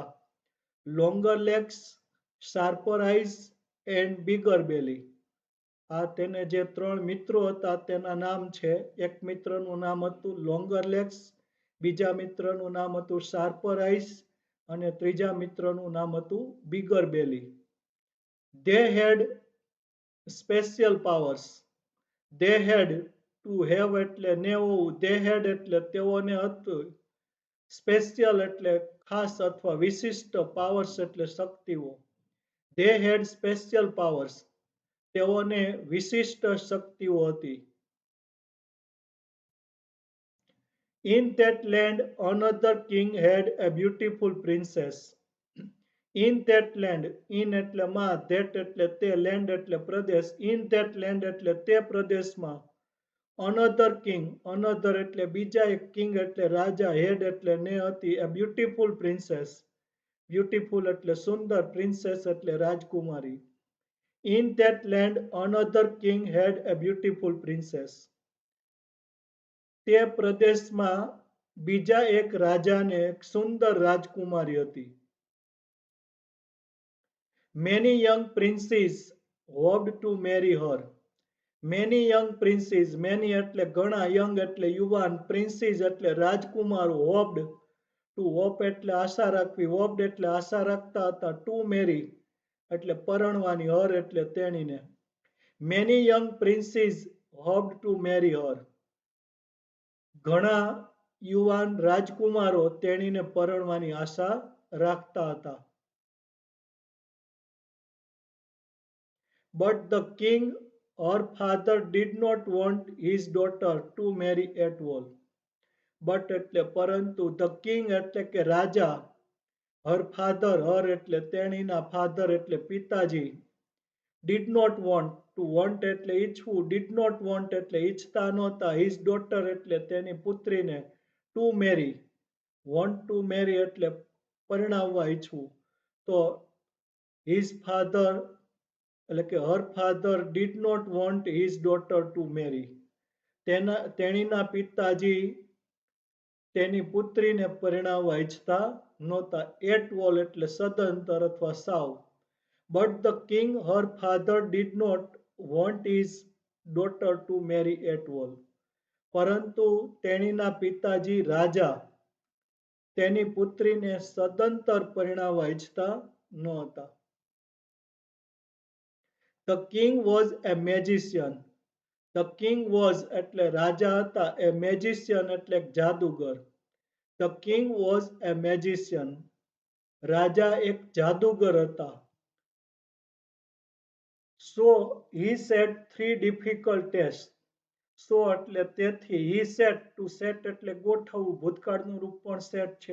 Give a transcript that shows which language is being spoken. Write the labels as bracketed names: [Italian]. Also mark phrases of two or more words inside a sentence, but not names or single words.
[Gujarati] લોંગર લેગ્સ, શાર્પર આઈઝ એન્ડ બિગર બેલી. આ તેને જે 3 મિત્રો હતા તેના નામ છે. એક મિત્રનું નામ હતું લોંગર લેગ્સ, બીજા મિત્રનું નામ હતું શાર્પર આઈઝ અને ત્રીજા મિત્રનું નામ હતું બિગર બેલી. [English] They had special powers. They had, to have [Gujarati] એટલે ને હોવું. [English] They had [Gujarati] એટલે તેઓને હતું. સ્પેશિયલ એટલે ખાસ અથવા વિશિષ્ટ, પાવર્સ એટલે શક્તિઓ. [English] They had special powers. [Gujarati] તેઓને વિશિષ્ટ શક્તિઓ હતી. [English] In that land another king had a beautiful princess. In that land, in [Gujarati] એટલે માં, that એટલે તે, land એટલે પ્રદેશ, [English] in that land [Gujarati] એટલે તે પ્રદેશમાં, [English] another king, another [Gujarati] એટલે બીજા એક, king એટલે રાજા, had એટલે ને હતી, [English] a beautiful princess, beautiful [Gujarati] એટલે સુંદર, [English] princess [Gujarati] એટલે રાજકુમારી. [English] In that land another king had a beautiful princess. [Gujarati] તે પ્રદેશમાં બીજા એક રાજાને એક સુંદર રાજકુમારી હતી. [English] Many young princes hoped to marry her. Many young princes, many [Gujarati] એટલે ઘણા, young એટલે યુવાન, princes એટલે રાજકુમારો, [English] hoped, to hope [Gujarati] એટલે આશા રાખવી, hoped એટલે આશા રાખતા હતા, [English] to marry [Gujarati] એટલે પરણવાની, her એટલે તેણીને. [English] Many young princes hoped to marry her. [Gujarati] ઘણા યુવાન રાજકુમારો તેણીને પરણવાની આશા રાખતા હતા. [English] But the king, her father, did not want his daughter to marry at all. [Gujarati] But એટલે પરંતુ, [English] the king [Gujarati] એટલે કે રાજા, [English] her father, her [Gujarati] એટલે તેણીના, father એટલે પિતાજી, [English] did not want, to want [Gujarati] એટલે ઈચ્છવું, [English] did not want [Gujarati] એટલે ઈચ્છતા નહોતા, [English] his daughter [Gujarati] એટલે તેની પુત્રીને, [English] to marry, want to marry [Gujarati] એટલે પરણાવવા ઈચ્છવું. [English] તો his father [Gujarati] એટલે કે [English] her father did not want his daughter to marry. [Gujarati] તેણીના પિતાજી તેની પુત્રીને પરણાવવા ઈચ્છતા નહોતા. [English] At all [Gujarati] એટલે સદંતર અથવા સાવ. [English] But the king, her father, did not want his daughter to marry at all. [Gujarati] પરંતુ તેણીના પિતાજી રાજા તેની પુત્રીને સદંતર પરણાવવા ઈચ્છતા નહોતા. [English] The king was a magician. The king was [Gujarati] એટલે રાજા હતા, [English] a magician [Gujarati] એટલે જાદુગર. [English] The king was a magician. [Gujarati] રાજા એક જાદુગર હતા. [English] So he set 3 difficult tests. [Gujarati] So એટલે તેથી, [English] he set, to set [Gujarati] એટલે ગોઠવવું, ભૂતકાળનું રૂપ પણ set છે.